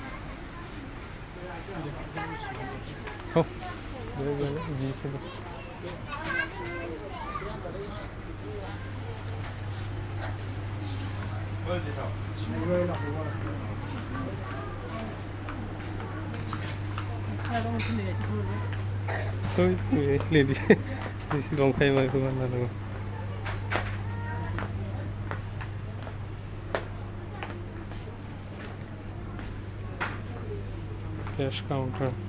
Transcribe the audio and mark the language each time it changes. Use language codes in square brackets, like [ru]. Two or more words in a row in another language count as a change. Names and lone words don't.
[brx] हो जी से लेडीज दंखायो माखौ गाननांगौ [en] cash counter